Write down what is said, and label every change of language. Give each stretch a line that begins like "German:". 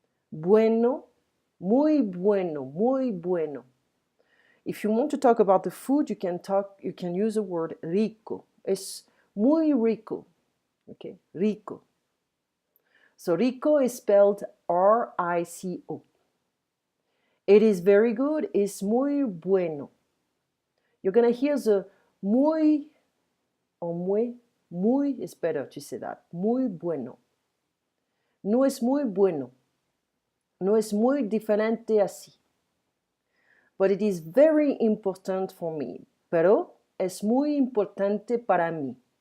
Spanish: Bueno, muy bueno, muy bueno.
English: If you want to talk about the food, you can use the word rico.
Spanish: Es muy rico. Okay, rico.
English: So rico is spelled R-I-C-O. It is very good,
Spanish: es muy bueno.
English: You're gonna hear the muy or muy is better to say that.
Spanish: Muy bueno. No es muy bueno. No es muy diferente así.
English: But it is very important for me.
Spanish: Pero es muy importante para mí.